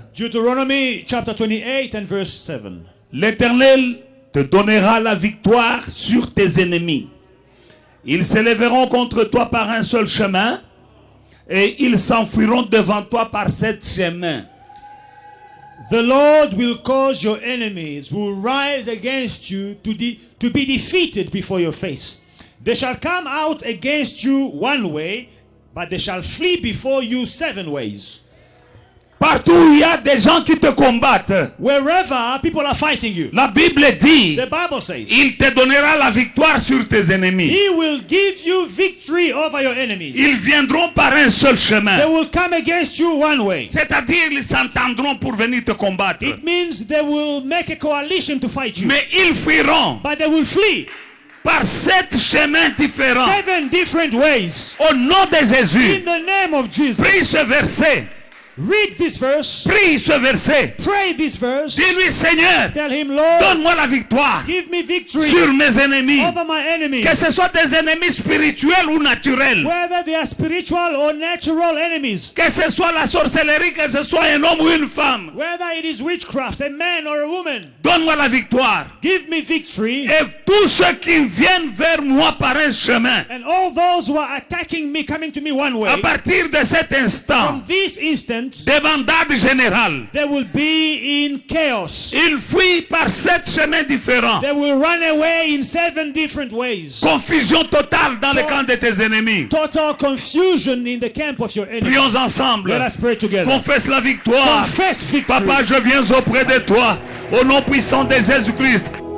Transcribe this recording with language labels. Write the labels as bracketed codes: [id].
[en] Deuteronomy chapter 28 and verse 7. [fr] L'Éternel te donnera la victoire sur tes ennemis. Ils s'élèveront contre toi par un seul chemin et ils s'enfuiront devant toi par sept chemins. [en] The Lord will cause your enemies who rise against you to be defeated before your face. They shall come out against you one way, but they shall flee before you seven ways. [fr] Partout où il y a des gens qui te combattent, [en] Wherever people are fighting you, [fr] la Bible dit, [en] the Bible says, [fr] il te donnera la victoire sur tes ennemis. [en] He will give you victory over your enemies. [fr] Ils viendront par un seul [en] They [fr] chemin. [en] will come against you one way. [fr] C'est-à-dire, ils s'entendront pour venir te combattre. [en] It means they will make a coalition to fight you. [fr] Mais ils fuiront [en] But they will flee [fr] par sept chemins différents. [en] 7 different ways. [fr] Au nom de [en] In [fr] Jésus, [en] the name of Jesus. [fr] prie ce verset. [en] Read this verse. [fr] Prie ce verset. [en] Pray this verse. [fr] Dis-lui, Seigneur, [en] Tell him, Lord, [fr] donne-moi la victoire [en] give me victory [fr] sur mes ennemis. [en] over my enemies. [fr] Que ce soit des ennemis spirituels ou naturels. [en] Whether they are spiritual or natural enemies. [fr] Que ce soit la sorcellerie, que ce soit un homme ou une femme. [en] Whether it is witchcraft, a man or a woman. [fr] Donne-moi la victoire. [en] Give me victory. [fr] Et tous ceux qui viennent vers moi par un chemin, [en] And all those who are attacking me, coming to me one way. [fr] à partir de cet [en] From [fr] instant, [en] this instant, [fr] débandade générale. [en] they will be in chaos. [fr] Ils fuient par sept chemins différents. [en] They will run away in 7 different ways. [fr] Confusion totale dans le camp de tes ennemis. [en] Total confusion in the camp of your enemies. [fr] Prions ensemble. [en] Let us pray together. [fr] Confesse la victoire. [en] Confess victory. [fr] Papa, je viens auprès de toi. Au nom puissant de Jésus-Christ.